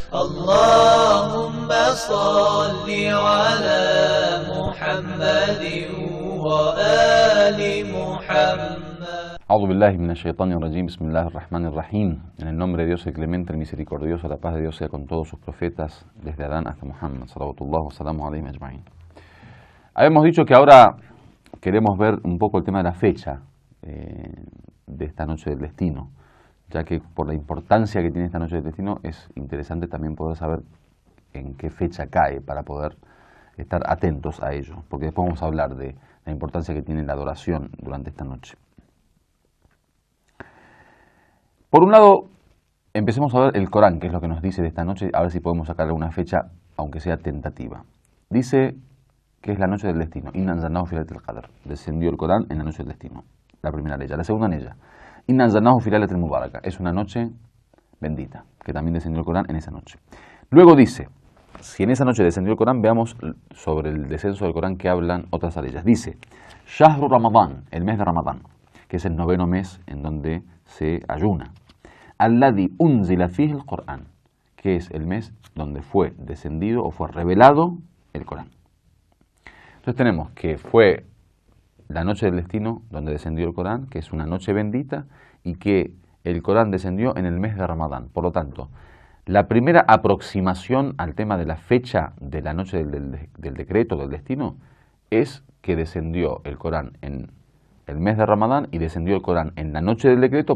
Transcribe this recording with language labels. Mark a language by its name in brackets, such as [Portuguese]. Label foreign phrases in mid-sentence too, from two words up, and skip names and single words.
[Arabic] اللهم صل على محمد وآل محمد. أعوذ بالله من الشيطان الرجيم بسم الله الرحمن الرحيم. [Spanish] En el nombre de Dios el clemente, el misericordioso, la paz de Dios sea con todos sus profetas, desde Adán hasta Muhammad, [Arabic] صلوات الله وسلامه عليه أجمعين. [Spanish] Habíamos dicho que ahora queremos ver un poco el tema de la fecha de esta noche del destino, ya que por la importancia que tiene esta noche del destino es interesante también poder saber en qué fecha cae para poder estar atentos a ello, porque después vamos a hablar de la importancia que tiene la adoración durante esta noche. Por un lado, empecemos a ver el Corán, que es lo que nos dice de esta noche, a ver si podemos sacar alguna fecha, aunque sea tentativa. Dice que es la noche del destino. [Arabic] إنا أنزلناه في ليلة القدر. [Spanish] Descendió el Corán en la noche del destino. La primera ley. La segunda en ella. [Arabic] إنا أنزلناه في ليلة المباركة. [Spanish] Es una noche bendita, que también descendió el Corán en esa noche. Luego dice, si en esa noche descendió el Corán, veamos sobre el descenso del Corán que hablan otras leyes. Dice, [Arabic] شهر رمضان, [Spanish] el mes de Ramadán, que es el noveno mes en donde se ayuna. [Arabic] الذي أنزل فيه [Spanish] el Corán, que es el mes donde fue descendido o fue revelado el Corán. Entonces tenemos que fue la noche del destino donde descendió el Corán, que es una noche bendita, y que el Corán descendió en el mes de Ramadán. Por lo tanto, la primera aproximación al tema de la fecha de la noche del decreto, del destino, es que descendió el Corán en el mes de Ramadán y descendió el Corán en la noche del decreto.